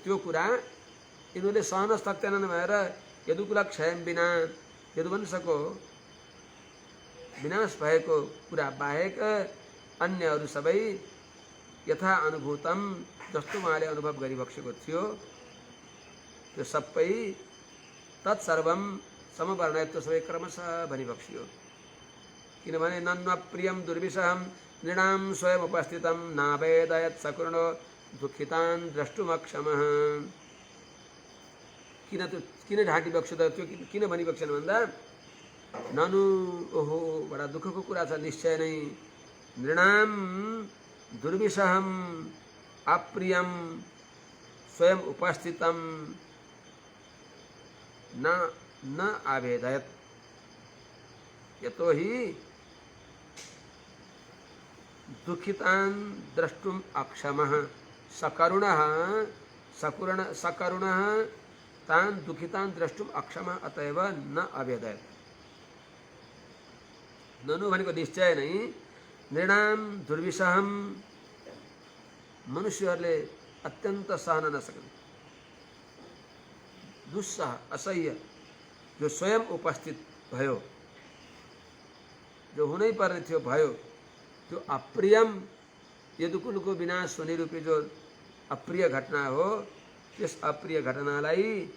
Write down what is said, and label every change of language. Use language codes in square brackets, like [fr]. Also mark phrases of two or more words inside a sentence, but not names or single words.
[ne] त्यो कुरा यिनीहरूले सहन सक्दैनन् भएर यदुकुल क्षय बिना यदुवंशको विनाश भएको कुरा बाहेक अन्य अरू सबै [sa] यथा अनुभूतम [ne] जस्तो उहाँले अनुभव गरिबक्सेको थियो त्यो सबै [sa] तत्सर्वम समवर्णयत्व [ne] सबै क्रमशः भनिबक्सियो। [sa] किनभने नन्व प्रियम दुर्विषहम नृणाम स्वयं उपस्थितम नावेदयत सकुर्णो दुखितान द्रष्टुमक्षमः। [ne] किन ढाँटी बक्स्यो त त्यो किन भनिबक्सेन भन्दा ननु ओहो बडा दुःखको कुरा छ निश्चय नै [sa] नृणाम दुर्विषहम अप्रियम स्वयं उपस्थितम न आवेदयत यतोहि दुखितान द्रष्टुम अक्षमः सकरुणः सकरुणः तान दुखितान द्रष्टुम अक्षमः अतएव न अवेदयत। [ne] ननु भनेको निश्चय नै [sa] नृणाम दुर्विषहम [ne] मनुष्यहरूले अत्यन्त सहन नसक्ने दुस्सह असह्य जो स्वयं उपस्थित भयो जो हुनै पर्ने थियो भयो त्यो अप्रियम यदुकुलको विनाश हुने रूपी जो अप्रिय घटना हो त्यस अप्रिय घटनालाई